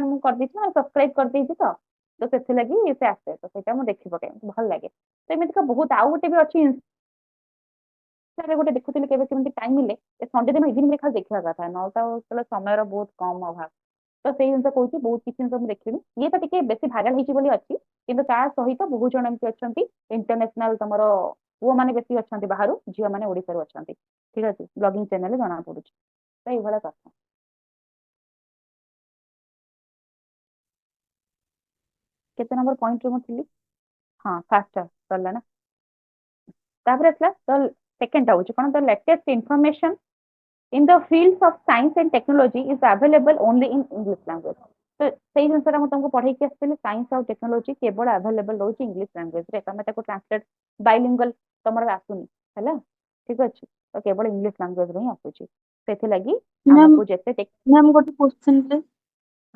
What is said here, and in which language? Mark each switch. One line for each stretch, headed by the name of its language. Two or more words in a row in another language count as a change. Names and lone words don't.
Odia: ମୁଁ କରିଦେଇଛି ନା ସବସ୍କ୍ରାଇବ କରିଦେଇଛି ତ ସେଥିଲାଗି ସେ ଆସେ ତ ସେଇଟା ମୁଁ ଦେଖି ପକାଏ ମତେ ଭଲ ଲାଗେ ତ ଏମିତିକା ବହୁତ ଆଉ ଗୋଟେ ବି ଅଛି ଇନଷ୍ଟାରେ ଗୋଟେ ଦେଖୁଥିଲି କେବେ କେମିତି ଟାଇମ ମିଳେ ଏ ସଣ୍ଡେ ଦିନ ଇଭିନିଂରେ ଖାଲି ଦେଖିବା କଥା ନହେଲେ ତ ସେତେବେଳେ ସମୟର ବହୁତ କମ ଅଭାବ ତ ସେଇ ଜିନିଷ କହୁଛି ବହୁତ କିଛି ଜିନିଷ ମୁଁ ଦେଖିବି ଇଏ ତ ଟିକେ ବେଶୀ ଭାଇରାଲ ହେଇଛି ବୋଲି ଅଛି କିନ୍ତୁ ତା ସହିତ ବହୁତ ଜଣ ଏମିତି ଅଛନ୍ତି ଇଣ୍ଟରନ୍ୟାସନାଲ ତମର ପୁଅମାନେ ବେଶୀ ଅଛନ୍ତି ବାହାରୁ ଝିଅମାନେ ଓଡିଶାରୁ ଅଛନ୍ତି ଠିକ ଅଛି
English: blogging channel
Odia: ଜଣା ପଡୁଛି ତ ଏଇଭଳିଆ କଥା କେତେ ନମ୍ବର ପଏଣ୍ଟରେ ମୁଁ ଥିଲି ହଁ ଫାଷ୍ଟ ସରିଲା ନା ତାପରେ ଆସିଲା ତ ସେକେଣ୍ଡ ହଉଛି କଣ
English: the latest information in the fields of science and technology is available only in English language
Odia: ତ ସେଇ ଜିନିଷଟା ମୁଁ ତମକୁ ପଢେଇକି ଆସିଥିଲି ସାଇନ୍ସ ଆଉ ଟେକ୍ନୋଲୋଜି କେବଳ ଆଭେଲେବଲ ରହୁଛି
English: English languagere
Odia: ତମେ ତାକୁ
English: translate bilingual
Odia: ତମର ଆସୁନି ହେଲା ଠିକ ଅଛି ତ କେବଳ
English: English languagere
Odia: ହିଁ ଆସୁଛି ସେଥିଲାଗି ମ୍ୟାମ୍ ଆମକୁ ଯେତେ ମ୍ୟାମ୍ ଗୋଟେ
English: question please.
Odia: ହଁ